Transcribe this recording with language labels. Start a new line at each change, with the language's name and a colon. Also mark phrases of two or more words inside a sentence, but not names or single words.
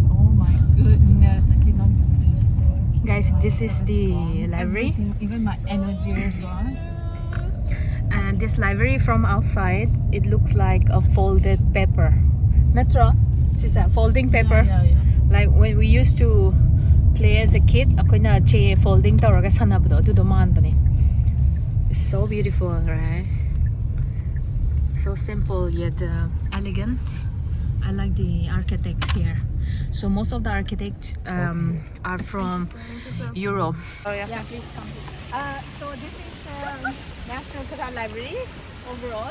English: Oh my goodness, I cannot believe. Guys, this is the library. Even my energy is gone. And this library from outside, it looks like a folded paper. Natra, it's a folding paper. Yeah. Like when we used to play as a kid,
Manipuri: akoina che
English: folding
Manipuri: tawraga sanabado adu do manbane.
English: It's so beautiful, right? So simple yet elegant. I like the architect here. So most of the architects are from Europe. Oh yeah. Yeah, please come. So this is National Qatar Library overall.